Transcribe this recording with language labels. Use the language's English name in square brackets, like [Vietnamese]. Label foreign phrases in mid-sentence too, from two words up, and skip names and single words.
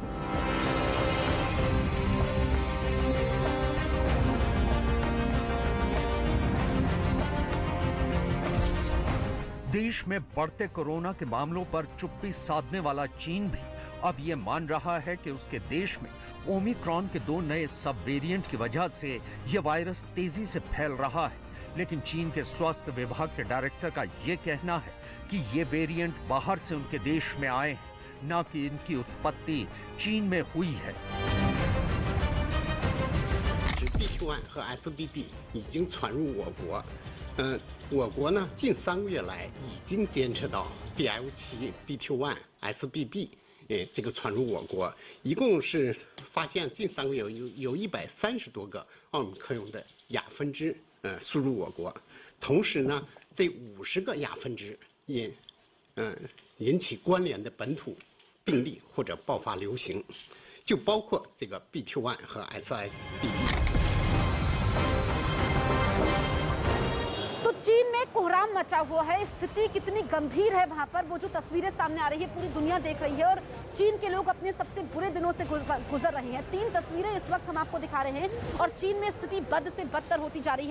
[Hindi] देश में बढ़ते कोरोना के मामलों पर चुप्पी साधने वाला चीन भी अब ये मान रहा है कि उसके देश में ओमिक्रॉन के 2 नए सब वेरिएंट की वजह से यह वायरस तेजी से फैल रहा है। लेकिन चीन के स्वास्थ्य विभाग के डायरेक्टर का यह कहना है कि ये वेरिएंट बाहर से उनके देश में आए हैं, न कि इनकी उत्पत्ति चीन में हुई है। [Chinese] BQ.1 和 SBB 已经传入我国，我国呢近3个月来已经监测到 BL7、BQ.1、SBB 这个传入我国，一共是发现近3个月有130多个奥密克戎的亚分支输入我国，同时呢这50个亚分支引起关联的本土病例或者爆发流行，就包括这个 BQ.1 和 SSBB。 [Hindi] चीन में कोहराम मचा हुआ है, स्थिति कितनी गंभीर है वहां पर, वो जो तस्वीरें सामने आ रही है पूरी दुनिया देख रही है और चीन के लोग अपने सबसे बुरे दिनों से गुजर रहे हैं। 3 तस्वीरें इस वक्त हम आपको दिखा रहे हैं और चीन में स्थिति बद से बदतर होती जा रही है।